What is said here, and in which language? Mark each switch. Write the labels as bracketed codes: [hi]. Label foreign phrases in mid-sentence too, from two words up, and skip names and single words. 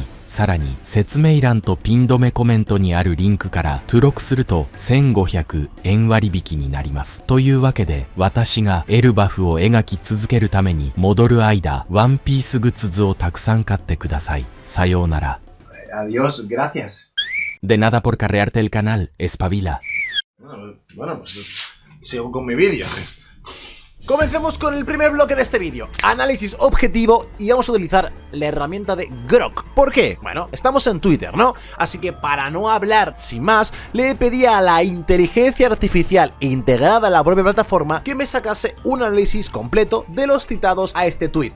[ja] さらに説明欄とピン止めコメントにあるリンクから登録すると1500円割引になります。というわけで私がエルバフを描き続けるために戻る間ワンピースグッズをたくさん買ってください。さようなら。 [es] Adiós, gracias. De nada por carrearte el canal, espabila. Bueno, pues sigo con mi vídeo. Comencemos con el primer bloque de este vídeo, análisis objetivo, y vamos a utilizar la herramienta de Grok. ¿Por qué? Bueno, estamos en Twitter, ¿no? Así que para no hablar sin más, le pedí a la inteligencia artificial integrada en la propia plataforma que me sacase un análisis completo de los citados a este tweet.